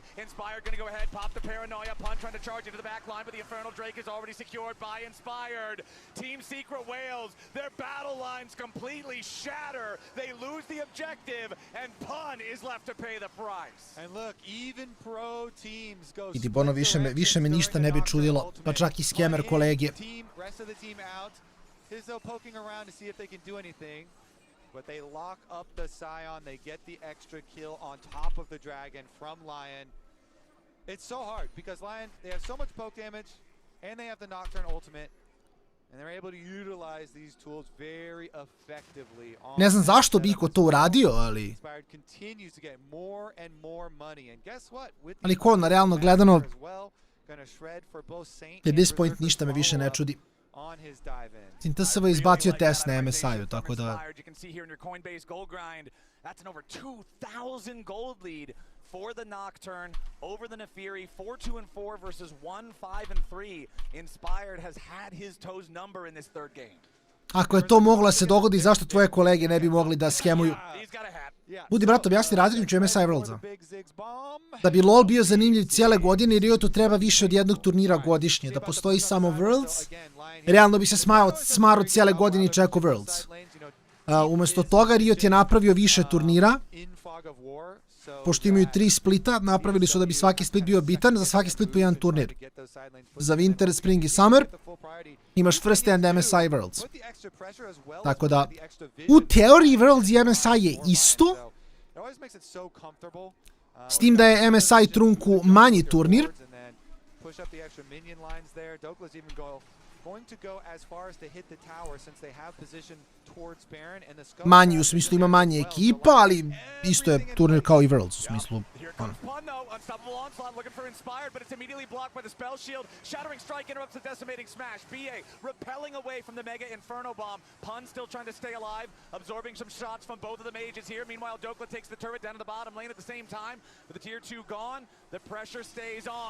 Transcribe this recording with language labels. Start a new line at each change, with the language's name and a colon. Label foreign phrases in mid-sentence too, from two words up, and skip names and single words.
English: Inspired gonna go ahead, pop the Paranoia. Pun trying to charge into the back line, but the Infernal Drake is already secured by Inspired. Team Secret Whales, their battle lines completely shatter. They lose the objective, and Pun is left to pay the price. And look, even pro teams go.
Serbian: I tipo ono, više me ništa ne bi čudilo, pa čak i skemer kolege.
English: Rest of the team out. Hizzo poking around to see if they can do anything. But they lock up the Scion. They get the extra kill on top of the Dragon from LYON. It's so hard because LYON, they have so much poke damage and they have the Nocturne ultimate. And they're able to utilize these tools very effectively.
Serbian: Ne znam zašto bi iko to uradio, ali...
English: continues to get more and more money. And guess what?
Serbian: Ali ko, na realno gledano,
English: at this point
Serbian: ništa me više ne čudi. TSW je izbacio test na MSI-u, tako da...
English: That's an over 2,000 gold lead for the Nocturne over the Nefiri. 4-2-4 versus 1-5-3. Inspired has had his toes number in this third game.
Serbian: Ako je to moglo da se dogodi, zašto tvoje kolege ne bi mogli da skemuju? Budi, brat, objasni razliku između MSI i Worldsa. Da bi LoL bio zanimljiv cijele godine i Riotu treba više od jednog turnira godišnje. Da postoji samo Worlds, realno bi se smaro cijele godine i čekao Worlds. Umjesto toga Riot je napravio više turnira, pošto imaju 3 splita, napravili su da bi svaki split bio bitan, za svaki split po jedan turnir. Za Winter, Spring i Summer imaš First and MSI Worlds. Tako da, u teoriji Worlds i MSI je isto, s tim da je MSI trunku manji turnir, manji u smislu ima manje ekipa, ali isto je turnir kao i Worlds u smislu.
English: Unstoppable onslaught looking for Inspired, but it's immediately blocked by the spell shield. Shattering Strike interrupts the decimating smash. BA repelling away from the Mega Inferno Bomb. Pun still trying to stay alive, absorbing some shots from both of the mages here. Meanwhile, Dokla takes the turret down to the bottom lane at the same time. With the tier 2 gone, the pressure stays on.